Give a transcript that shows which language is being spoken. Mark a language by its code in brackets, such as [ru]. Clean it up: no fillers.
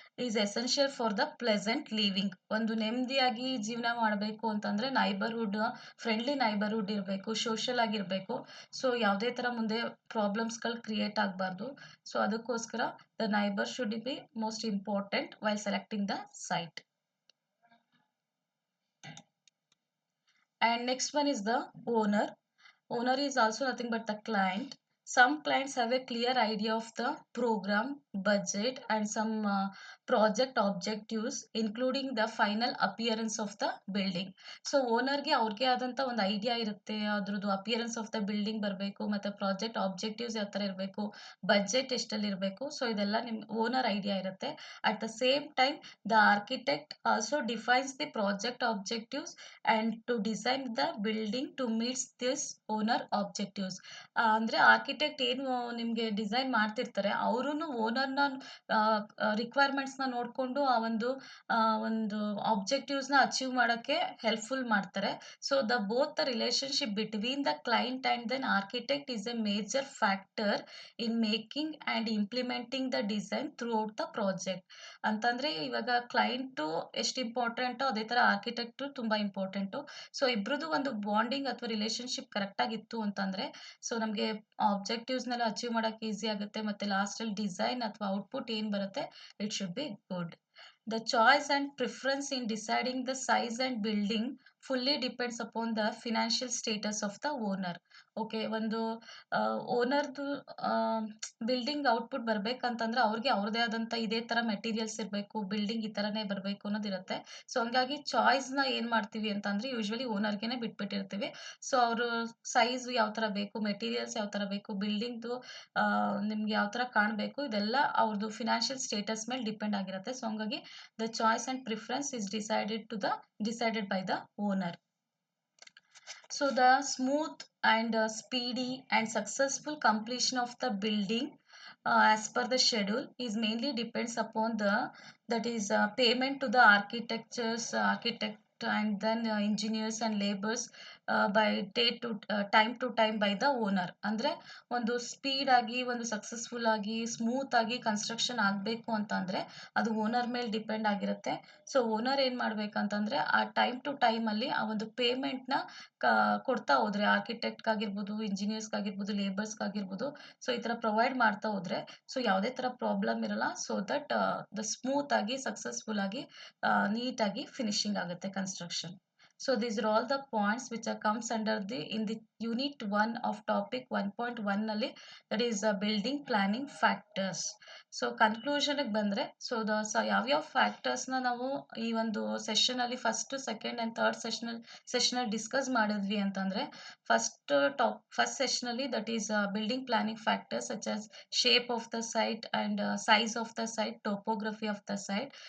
[en] Is essential for the pleasant living. [kn] ಒಂದು ನೆಮ್ಮದಿಯಾಗಿ ಜೀವನ ಮಾಡಬೇಕು ಅಂತಂದರೆ ನೈಬರ್ಹುಡ್, ಫ್ರೆಂಡ್ಲಿ ನೈಬರ್ಹುಡ್ ಇರಬೇಕು, ಸೋಷಲ್ ಆಗಿರಬೇಕು. ಸೊ ಯಾವುದೇ ಥರ ಮುಂದೆ ಪ್ರಾಬ್ಲಮ್ಸ್ಗಳು ಕ್ರಿಯೇಟ್ ಆಗಬಾರ್ದು. ಸೊ ಅದಕ್ಕೋಸ್ಕರ [en] The neighbour should be most important while selecting the site. And next one is the owner. Owner is also nothing but the client. Some clients have a clear idea of the program, budget, and some project objectives, including the final appearance of the building. [kn] So ಓನರ್ಗೆ ಅವ್ರಿಗೆ ಆದಂಥ ಒಂದು idea ಇರುತ್ತೆ, ಅದ್ರದ್ದು [en] appearance of the building [kn] ಬರಬೇಕು, ಮತ್ತು project objectives ಯಾವ ಥರ ಇರಬೇಕು, ಬಜೆಟ್ ಎಷ್ಟಲ್ಲಿ ಇರಬೇಕು. [en] so [kn] ಇದೆಲ್ಲ ನಿಮ್ಮ ಓನರ್ ಐಡಿಯಾ ಇರುತ್ತೆ. [en] At the same time the architect also defines the project objectives and to design the building to meets this owner objectives. [kn] ಅಂದರೆ ಆರ್ಕಿಟೆಕ್ಟ್ ಏನು ನಿಮಗೆ ಡಿಸೈನ್ ಮಾಡ್ತಿರ್ತಾರೆ, ಅವರೂ ಓನರ್ನ ರಿಕ್ವೈರ್ಮೆಂಟ್ಸ್ನ ನೋಡಿಕೊಂಡು ಆ ಒಂದು ಆಬ್ಜೆಕ್ಟಿವ್ಸ್ನ ಅಚೀವ್ ಮಾಡೋಕ್ಕೆ ಹೆಲ್ಪ್ಫುಲ್ ಮಾಡ್ತಾರೆ. [en] So the both the relationship between the client and then architect is a major factor in making and implementing the design throughout the project. [kn] ಅಂತಂದರೆ ಇವಾಗ ಕ್ಲೈಂಟು ಎಷ್ಟು ಇಂಪಾರ್ಟೆಂಟೋ ಅದೇ ಥರ ಆರ್ಕಿಟೆಕ್ಟು ತುಂಬ ಇಂಪಾರ್ಟೆಂಟು. ಸೊ ಇಬ್ರದ್ದು ಒಂದು bonding ಅಥವಾ relationship ಕರೆಕ್ಟಾಗಿತ್ತು ಅಂತಂದರೆ so ನಮಗೆ ಆಬ್ಜೆಕ್ಟಿವ್ಸ್ನೆಲ್ಲ ಅಚೀವ್ ಮಾಡೋಕ್ಕೆ ಈಸಿ ಆಗುತ್ತೆ, ಮತ್ತು ಲಾಸ್ಟಲ್ಲಿ ಡಿಸೈನ್ ಅಥವಾ ಔಟ್ಪುಟ್ ಏನು ಬರುತ್ತೆ [en] It should be good. The choice and preference in deciding the size and building fully depends upon the financial status of the owner. [kn] Okay, ಒಂದು ಓನರ್ದು ಬಿಲ್ಡಿಂಗ್ ಔಟ್ಪುಟ್ ಬರಬೇಕಂತಂದ್ರೆ ಅವ್ರಿಗೆ ಅವ್ರದ್ದೇ ಆದಂಥ ಇದೇ ಥರ ಮೆಟೀರಿಯಲ್ಸ್ ಇರಬೇಕು, ಬಿಲ್ಡಿಂಗ್ ಈ ಥರನೇ ಬರಬೇಕು ಅನ್ನೋದಿರುತ್ತೆ. ಸೊ ಹಂಗಾಗಿ ಚಾಯ್ಸ್ನ ಏನು ಮಾಡ್ತೀವಿ ಅಂತಂದರೆ ಯೂಶ್ವಲಿ ಓನರ್ಗೆ ಬಿಟ್ಬಿಟ್ಟಿರ್ತೀವಿ. ಸೊ ಅವರು ಸೈಜ್ ಯಾವ ಥರ ಬೇಕು, ಮೆಟೀರಿಯಲ್ಸ್ ಯಾವ ಥರ ಬೇಕು, ಬಿಲ್ಡಿಂಗ್ದು ನಿಮ್ಗೆ ಯಾವ ಥರ ಕಾಣಬೇಕು, ಇದೆಲ್ಲ ಅವ್ರದ್ದು ಫಿನಾನ್ಷಿಯಲ್ ಸ್ಟೇಟಸ್ ಮೇಲೆ ಡಿಪೆಂಡ್ ಆಗಿರುತ್ತೆ. [en] So ಹಂಗಾಗಿ the choice and preference is decided by the owner. So the smooth and speedy and successful completion of the building as per the schedule is mainly depends upon the payment to the architect and then engineers and laborers by time to time by the owner. [kn] ಅಂದರೆ ಒಂದು speed ಆಗಿ ಒಂದು successful ಆಗಿ smooth ಆಗಿ construction ಆಗಬೇಕು ಅಂತಂದರೆ ಅದು owner ಮೇಲೆ ಡಿಪೆಂಡ್ ಆಗಿರುತ್ತೆ. ಸೊ ಓನರ್ ಏನು ಮಾಡಬೇಕಂತಂದರೆ ಆ ಟೈಮ್ ಟು ಟೈಮಲ್ಲಿ ಆ ಒಂದು ಪೇಮೆಂಟ್ನ ಕೊಡ್ತಾ ಹೋದರೆ ಆರ್ಕಿಟೆಕ್ಟ್ಗಾಗಿರ್ಬೋದು, ಇಂಜಿನಿಯರ್ಸ್ಗಾಗಿರ್ಬೋದು, ಲೇಬರ್ಸ್ಗಾಗಿರ್ಬೋದು, ಸೊ ಈ ಥರ ಪ್ರೊವೈಡ್ ಮಾಡ್ತಾ ಹೋದರೆ ಸೊ ಯಾವುದೇ ಥರ ಪ್ರಾಬ್ಲಮ್ ಇರಲ್ಲ. ಸೊ ದಟ್ ದ ಸ್ಮೂತ್ ಆಗಿ ಸಕ್ಸಸ್ಫುಲ್ ಆಗಿ ನೀಟಾಗಿ ಫಿನಿಶಿಂಗ್ ಆಗುತ್ತೆ construction. [en] So these are all the points which are comes under in the unit 1 of topic 1.1 ನಲ್ಲಿ, that is building planning factors. [kn] So ಕನ್ಕ್ಲೂಷನ್ಗೆ ಬಂದರೆ ಯಾವ್ಯಾವ ಫ್ಯಾಕ್ಟರ್ಸ್ನ ನಾವು ಈ ಒಂದು ಸೆಷನಲ್ಲಿ first, second and third ಸೆಷನಲ್ಲಿ discuss ಮಾಡಿದ್ವಿ ಅಂತಂದರೆ first ಸೆಷನಲ್ಲಿ [en] that is building planning factors such as shape of the site [kn] and size of the site, topography of the site.